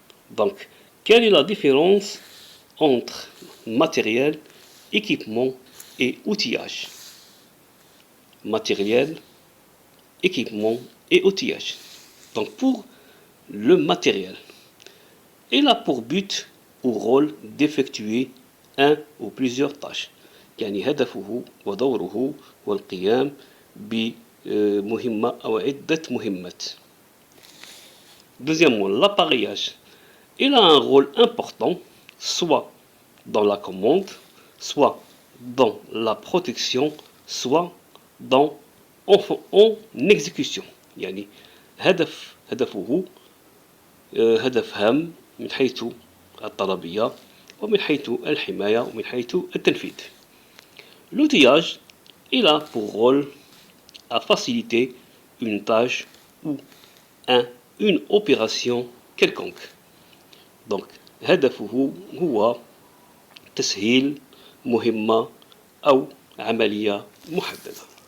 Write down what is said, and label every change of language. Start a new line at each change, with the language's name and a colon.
French: Donc, quelle est la différence entre matériel, équipement et outillage? Matériel, équipement et outillage. Donc pour le matériel, il a pour but ou rôle d'effectuer un ou plusieurs tâches.
Arabic: يعني هدفه ودوره هو القيام بمهمة أو عدة مهمات.
French: Deuxièmement, l'appareillage. Il a un rôle important, soit dans la commande, soit dans la protection, soit en exécution.
Arabic: يعني هدفه هدف هام من حيث الطلبية ومن حيث الحماية ومن حيث التنفيذ.
French: L'outillage, il a pour rôle à faciliter une tâche ou une opération quelconque.
Arabic: Donc, هدفه هو تسهيل مهمة أو عملية محددة.